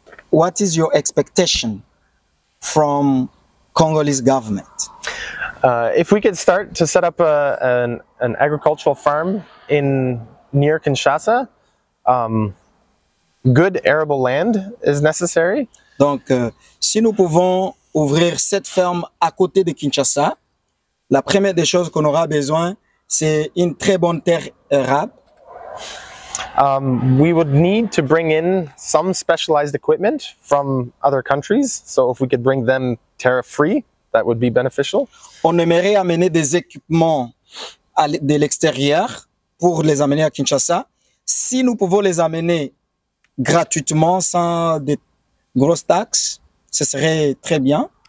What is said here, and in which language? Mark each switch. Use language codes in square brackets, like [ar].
[en] What is your expectation from Congolese government? If we could start to set up an agricultural farm near Kinshasa, good arable land is necessary. [fr] Donc, si nous pouvons ouvrir cette ferme à côté de Kinshasa, la première des choses qu'on aura besoin, c'est une très bonne terre arable. [en] We would need to bring in some specialized equipment from other countries. So if we could bring them tariff-free, that would be beneficial. [fr] On aimerait amener des équipements de l'extérieur pour les amener à Kinshasa. Si nous pouvons les amener gratuitement, sans de grosses taxes, ce serait très bien.